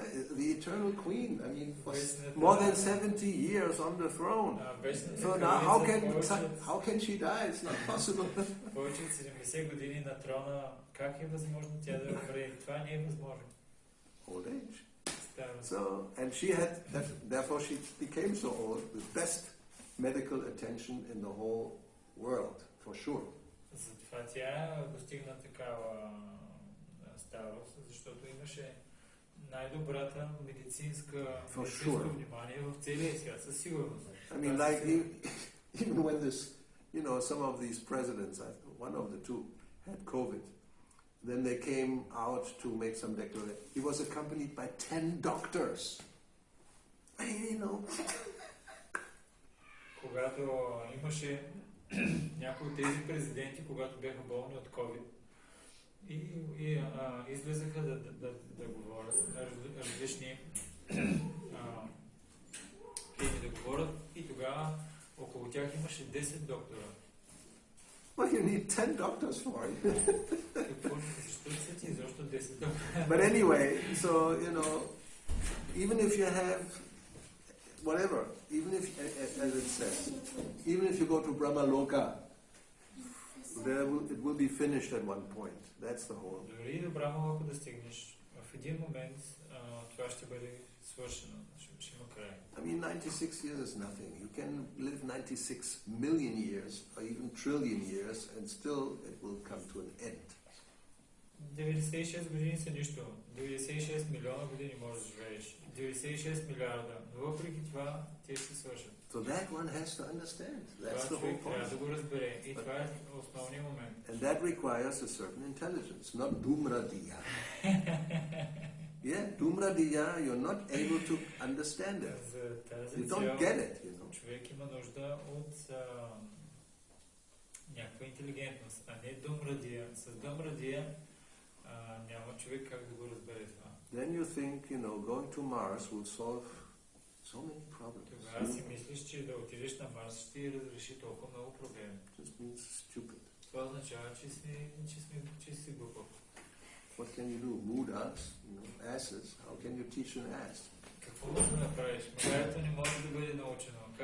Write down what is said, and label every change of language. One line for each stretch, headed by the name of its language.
English: The eternal queen, I mean, was more than 70 years on the throne. So now how can she die? It's not possible.
Bulgarian: Повече от 70 години на трона, как е възможно тя да умре? Това не е възможно.
English: Old age.
Bulgarian: Старост.
English: So, and she had, therefore she became so old, the best medical attention in the whole world, for sure.
Bulgarian: Затова тя достигна такава старост, защото имаше най-добрата медицинско внимание в целия свят, със сигурност.
English: I mean, like, even when this, some of these presidents, one of the two, had COVID, then they came out to make some declaration. He was accompanied by 10 doctors.
Bulgarian: Когато имаше някои от тези президенти, когато бяха болни от COVID, и излезаха да говорят на различни теми да говорят, и тогава около тях имаше 10 доктора.
English: Well, you need 10 doctors for it. But anyway, so, even if you have whatever, even if, as it says, even if you go to Brahma Loka, It will be finished at one point. That's the whole.
Bulgarian: Дори до Брахма, ако достигнеш, в един момент това ще бъде свършено, ще има край.
English: I mean, 96 years is nothing. You can live 96 million years or even trillion years and still it will come to an end.
Bulgarian: 96 години са нищо. 96 милиона години можеш да живееш. 96 милиарда. Но въпреки това, те ще свършат.
English: So that one has to understand. That's the whole point.
Bulgarian: Да го разбере. И това е основният момент.
English: And that requires a certain intelligence, not dumradiya. Yeah, dumradiya, you're not able to understand it. You don't get it, you know.
Bulgarian: Човек има нужда от някаква интелигентност, а не думрадия. С думрадия няма човек как да го разбере това.
English: Then you think, going to Mars will solve so many problems.
Bulgarian: Тогава си мислиш, че да отидеш на Марс ще разреши толкова много проблеми.
English: Just means stupid.
Bulgarian: Това означава, че си глупав.
English: What can you do? Mood us, asses. How can you teach an ass?
Bulgarian: Какво можеш да направиш? Магаето не може да бъде научено.